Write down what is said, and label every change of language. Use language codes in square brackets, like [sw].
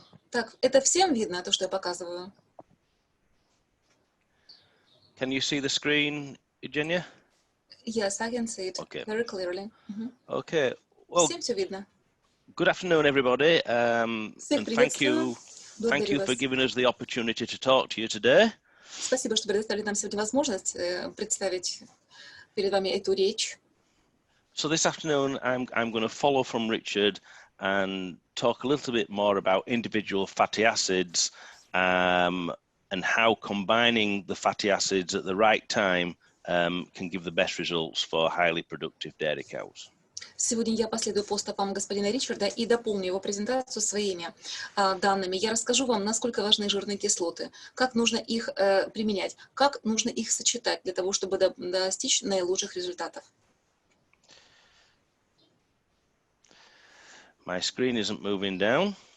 [ru] Так, это всем видно, то, что я показываю? [en] Can you see the screen, Eugenia? Yes, I can see it very clearly. Okay. Well, [ru] Всем все видно. [en] good afternoon, everybody. And thank you for giving us the opportunity to talk to you today. [ru] Спасибо, что предоставили нам сегодня возможность представить перед вами эту речь. [en] So this afternoon, I'm going to follow from Richard and talk a little bit more about individual fatty acids and how combining the fatty acids at the right time can give the best results for highly productive dairy cows. [ru] Сегодня я последую по стопам господина Ричарда и дополню его презентацию своими данными. Я расскажу вам, насколько важны жирные кислоты, как нужно их применять, как нужно их сочетать для того, чтобы достичь наилучших результатов. [en] My screen isn't moving down.